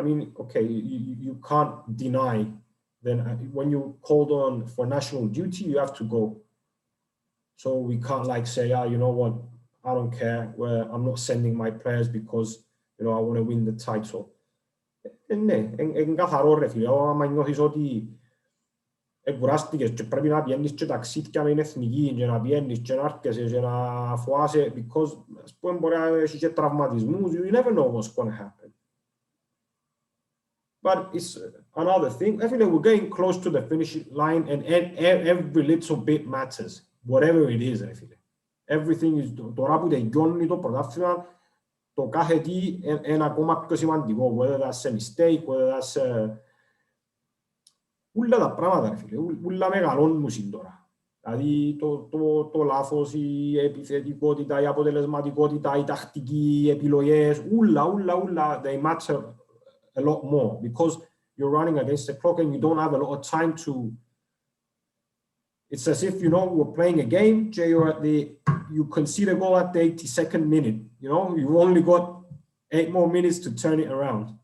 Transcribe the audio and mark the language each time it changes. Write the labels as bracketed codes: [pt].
[en] I mean, okay, you can't deny then when you're called on for national duty, you have to go. So we can't like say, you know what, I don't care, I'm not sending my players because, you know, I want to win the title. [el] Είναι καθαρό ρε φίλε, άμα νιώθεις ότι κουράστηκες και πρέπει να πιένεις και ταξίδια με την εθνική και να πιένεις και να έρχεσαι και να φοάσαι, [en] because [el] ας πούμε μπορεί να έχεις και τραυματισμούς, [en] you never know what's going to happen. But it's another thing. I feel like we're getting close to the finish line, and every little bit matters. Whatever it is, I feel like. Everything is [el] τώρα που τελειώνει το πρωτάθλημα, το κάθε τι είναι ακόμα πιο σημαντικό. [en] Whether that's a mistake, whether that's [el] όλα τα πράγματα, φίλε, όλα μεγαλώνουν τώρα. Δηλαδή το λάθος, η επιθετικότητα, η αποτελεσματικότητα, η τακτική, οι επιλογές, όλα, [en] they matter a lot more because you're running against the clock and you don't have a lot of time to. It's as if, you know, we're playing a game, you concede a goal at the 82nd minute, you know, you've only got 8 more minutes to turn it around.